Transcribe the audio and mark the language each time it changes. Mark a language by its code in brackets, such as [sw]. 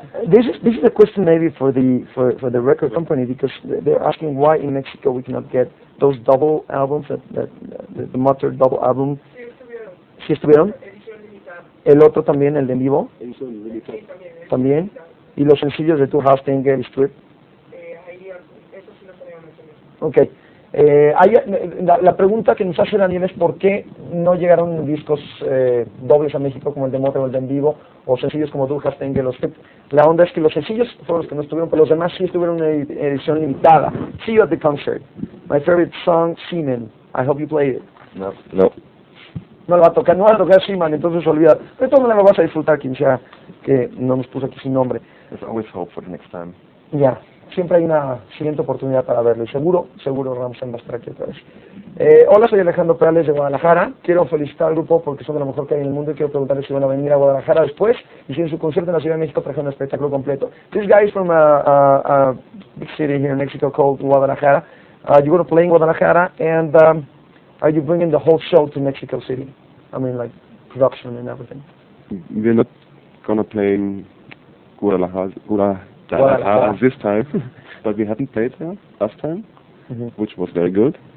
[en] This is a question maybe for the record company, because they're asking why in Mexico we cannot get those double albums, the Mutter double album. [es] ¿Sí estuvieron? El otro también, el de en vivo. También. Y los sencillos de Tu House Engel Strip. Ok. La pregunta que nos hace Daniel es por qué no llegaron discos dobles a México como el de Motor o el de en vivo, o sencillos como Du Hast Engel o Strip. La onda es que los sencillos fueron los que no estuvieron, pero los demás sí estuvieron en una edición limitada. [en] See you at the concert. My favorite song, Seaman. I hope you played it. No. [es] No lo va a tocar Seaman, entonces olvida. De todas maneras lo vas a disfrutar, quien sea que no nos puso aquí sin nombre. [en] There's always hope for the next time. [es] Ya, siempre hay una siguiente oportunidad para verlo, y seguro Ramstein va a estar aquí otra vez. Hola, soy Alejandro Perales de Guadalajara. Quiero felicitar al grupo porque son de lo mejor que hay en el mundo, y quiero preguntarles si van a venir a Guadalajara después, y si en su concierto en la Ciudad de México trajeron un espectáculo completo. [en] This guy is from a big city here in Mexico called Guadalajara. You're going to play in Guadalajara, and are you bringing the whole show to Mexico City? I mean, like, production and everything. We're not gonna play in Guadalajara this time, but we hadn't played there last time, which was very good.